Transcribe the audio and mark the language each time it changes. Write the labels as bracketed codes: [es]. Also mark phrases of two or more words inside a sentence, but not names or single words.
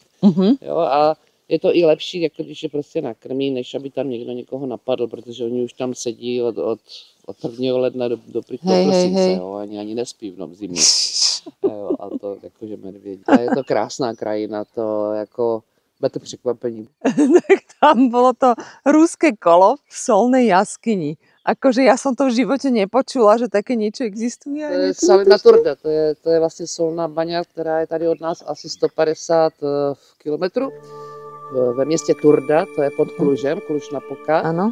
[cs] Jo, a je to i lepší, jako když je prostě nakrmí, než aby tam někdo někoho napadl, protože oni už tam sedí od 1. ledna do prosince, jo, ani nespí v zimě. Jo, a to jakože medvědi. A je to krásná krajina, to jako bude to překvapení. [sk] Tak tam bolo to ruské kolo v solnej jaskyni. Akože ja som to v živote nepočula, že také niečo existuje. [cs] To je Salina Turda, to je vlastně solná baňa, která je tady od nás asi 150 kilometrů. Ve městě Turda, to je pod Klužem, Kluž na Poka, ano.